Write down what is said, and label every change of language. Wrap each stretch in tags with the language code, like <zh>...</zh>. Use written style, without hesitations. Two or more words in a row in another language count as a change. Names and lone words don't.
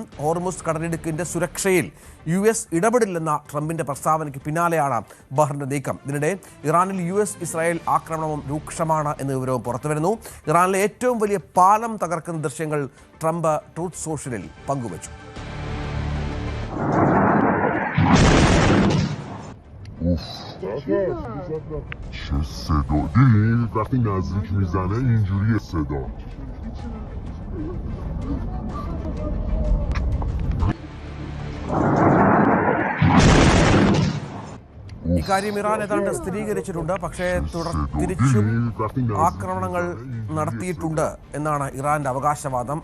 <ml>ഹോർമുസ് കടലിടുക്കിന്റെ സുരക്ഷയിൽ US ഇടപെടില്ലെന്ന ട്രംപിന്റെ പ്രസ്താവനയ്ക്ക് പിന്നാലെയാണ് ബഹറിന്റെ നീക്കം. ഇതിനിടെ ഇറാനിൽ US ഇസ്രായേൽ ആക്രമണവും രൂക്ഷമാണ് എന്ന വിവരവും പുറത്തുവരുന്നു. ഇറാനിലെ ഏറ്റവും വലിയ പാലം തകർക്കുന്ന ദൃശ്യങ്ങൾ ട്രംപ് ട്രൂത്ത് സോഷ്യലിൽ പങ്കുവച്ചു.</ml> <fa>چه صدا دیدین وقتی نزدیک میزنه اینجوریه صدا.</fa> <ml>ഇക്കാര്യം ഇറാൻ ഏതാണ്ട് സ്ഥിരീകരിച്ചിട്ടുണ്ട്. പക്ഷേ തിരിച്ചും ആക്രമണങ്ങൾ നടത്തിയിട്ടുണ്ട് എന്നാണ് ഇറാന്റെ അവകാശവാദം.</ml>